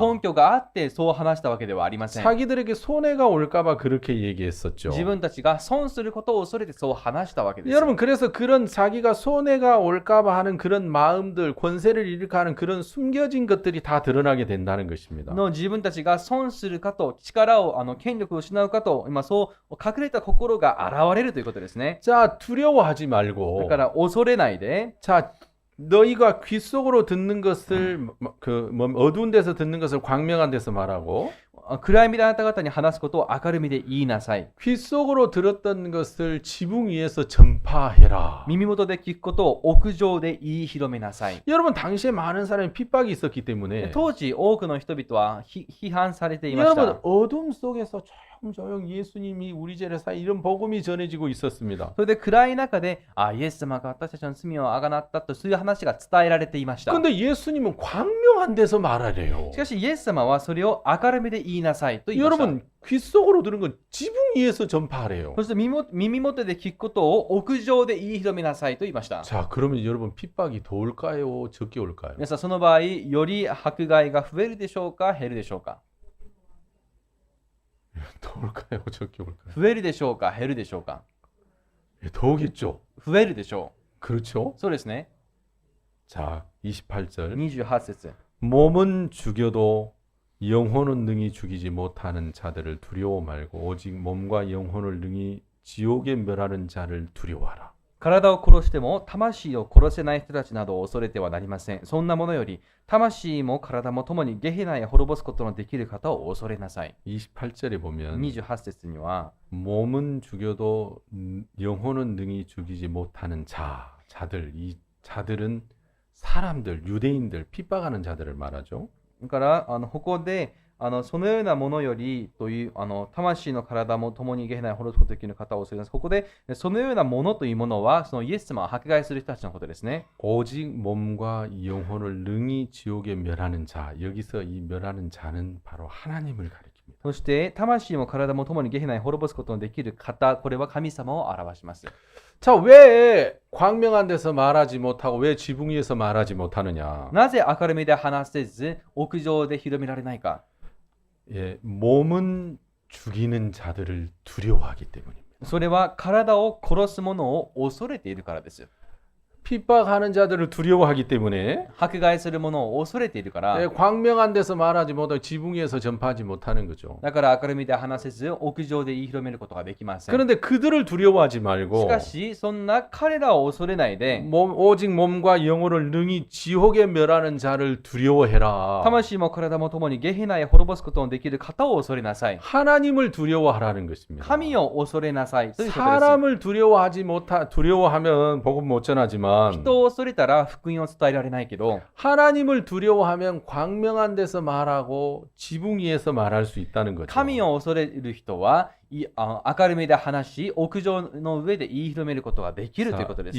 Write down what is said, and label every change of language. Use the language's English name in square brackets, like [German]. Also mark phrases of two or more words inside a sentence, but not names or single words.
[Japanese] 根拠があってそう話したわけではありません。 [Korean] 자기들에게 손해가 올까봐 그렇게 얘기했었죠. [Japanese] 自分たちが損することを恐れてそう話したわけです。 [Korean] 여러분 그래서 그런 자기가 손해가 올까봐 하는 그런 마음들, 권세를 잃을까 하는 그런 숨겨진 것들이 다 드러나게 된다는 것입니다. [Japanese] の自分たちが損するかと力を権力を失うかと今そう隠れた心が現れるということですね。 [Korean] 자, 두려워하지 [Japanese] だ [Korean] 말고 [Japanese] から恐れないで [Korean] 자, 너희가 귀 속으로 듣는 것을 어두운 데서 듣는 것을 광명한 데서 말하고 [Japanese] 暗闇であなた方に話すことを明るみで言いなさい。 [Korean] 귀 속으로 들었던 것을 지붕 위에서 전파해라. [Japanese] 耳元で聞くことを屋上で言い広めなさい。 [Korean] 여러분 당시에 많은 사람이 핍박이 있었기 때문에 [Japanese] 当時多くの人々は批判されていまし [Korean] 여러분 [Japanese] た。 [Korean] 어둠 속에서 조용조용 예수님이 우리 죄를 사 이런 복음이 전해지고 있었습니다. [Japanese] それで暗い中でイエス様が私たちの罪をあがなったとそういう話が伝えられていました。 [Korean] 근데 예수님은 광명한 데서 말하래요. [Japanese] しかしイエス様はそれを明るみで言いなさいと言いました。 [Korean] 여러분 귀 속으로 들은 건 지붕 위에서 전파하래요. [Japanese] そして耳元で聞くことを屋上で言い広めなさいと言いました。 [Korean] 자, 그러면 여러분 핍박이 더 올까요? 적게 올까요? [Japanese] 皆さんその場合より迫害が増えるでしょうか減るでしょうか。 [Korean] 더 올까요? 적게 올까요? [Japanese] 増えるでしょうか減るでしょうか。 [Korean] 예, 더 오겠죠. [Japanese] 増えるでしょ [Korean] 그렇죠? [Japanese] う。そうですね。 [Korean] 자, 28절. [Japanese] 28節 [Korean] 몸은 죽여도 영혼은 능히 죽이지 못하는 자들을 두려워 말고 오직 몸과 영혼을 능히 지옥에 멸하는 자를 두려워하라. [Japanese] 体を殺しても魂を殺せない人たちなどを恐れてはなりません。そんなものより魂も体も共にゲヘナへ滅ぼすことのできる方を恐れなさい。 [Korean] 28절에 보면 [Japanese] 28 節には [Korean] 몸은 죽여도 영혼은 능히 죽이지 못하는 자들, 이 자들은 사람들, 유대인들, 핍박하는 자들을 말하죠. [Japanese] だからここでそのようなものよりという魂の体も共にゲヘナへ滅ぼすことができる方を恐れます。ここでそのようなものというものはそのイエス様を迫害する人たちのことですね。 [Korean] 오직 몸과 영혼을 능히 지옥에 멸하는 자. 여기서 이 멸하는 자는 바로 하나님을 가리킵니다. [Japanese] そして魂も体も共にゲヘナへ滅ぼすことのできる方、これは神様を表します。 [Korean] 자, 왜 광명한 데서 말하지 못하고 왜 지붕 위에서 말하지 못하느냐? [Japanese] なぜ明るみで話せず屋上で広められないか。 [Korean] 예, 몸은 죽이는 자들을 두려워하기 때문입니다. [Japanese] それは体を殺す者を恐れているからです。 [Korean] 핍박하는 자들을 두려워하기 때문에 [Japanese] 迫害する者を恐れているから [Korean] 예, 광명한 데서 말하지 못하고 지붕 위에서 전파하지 못하는 거죠. [Japanese] だから明るみで話せず屋上で言い広めることができません。 [Korean] 그런데 그들을 두려워하지 [Japanese] し [Korean] 말고 [Japanese] かしそんな彼らを恐れないで [Korean] 오직 몸과 영혼을 능히 지옥에 멸하는 자를 두려워해라. [Japanese] 魂も体も共にゲヘナへ滅ぼすことのできる方を恐れなさい。 [Korean] 하나님을 두려워하라는 것입니다. [Japanese] 神を恐れなさいということです。 [Korean] 사람을 두려워하면 복음 못 전하지만 하지만 [Japanese] 人を恐れたら福音を伝えられないけど、 [Korean] 하나님을 두려워하면 광명한 데서 말하고 지붕 위에서 말할 수 있다는 거죠. [Japanese] 神を恐れる人は明るめで話し、屋上の上で言い広めることができるということです。